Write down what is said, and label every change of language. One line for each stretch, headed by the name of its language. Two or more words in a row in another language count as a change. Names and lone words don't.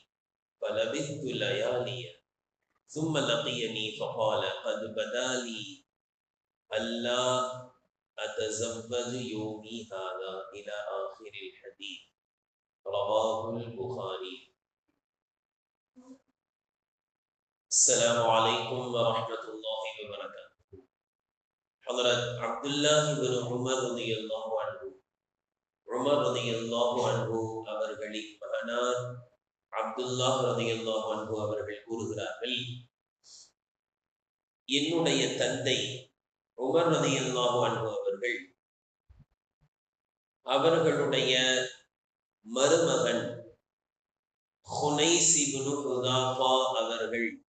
Arabic: فلبثت ليالي، ثم لقيني فقال: قد بدا لي ألا أتزوج يومي هذا إلى آخر الحديث. رواه البخاري. السلام عليكم ورحمة الله وبركاته. حضرت عبد الله بن عمر رضي الله عنه
Tamil: உமர்
Arabic: رضي الله عنه
Tamil: அவர்களின் மகனார் அப்துல்லாஹ்
Arabic: رضي الله عنه
Tamil: அவர்கள் கூறுகிறார்கள், என்னுடைய தந்தை உமர்
Arabic: رضي الله عنه
Tamil: அவர்கள் அவர்களுடைய மருமகன் ஹுனைஸ் இப்னு ஹுதாஃபா அவர்கள்